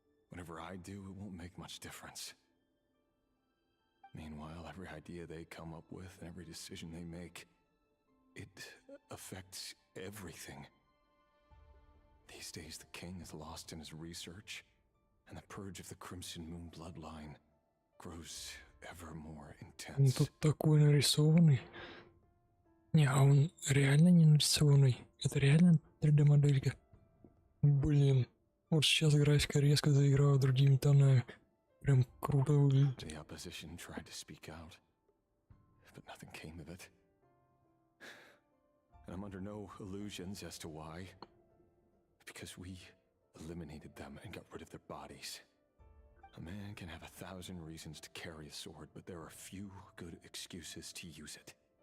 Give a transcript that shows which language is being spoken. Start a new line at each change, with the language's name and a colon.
English: Whatever I do, it won't make much difference. Meanwhile, every idea they come up with and every decision they make, it affects everything. These days, the king is lost in his research, and the purge of the Crimson Moon bloodline grows ever more
Russian: Он
English: intense.
Russian: тут такой нарисованный. Не, а он реально не нарисованный. Это реально 3D-моделька. Блин. Вот сейчас графика резко заиграла другими тонами. Прям круто выглядит.
English: The opposition tried to speak out, but nothing came of it. And I'm under no illusions as to why. Because we eliminated them and got rid of their bodies. A man can have 1,000 reasons to carry a sword, but there are few good excuses to use it.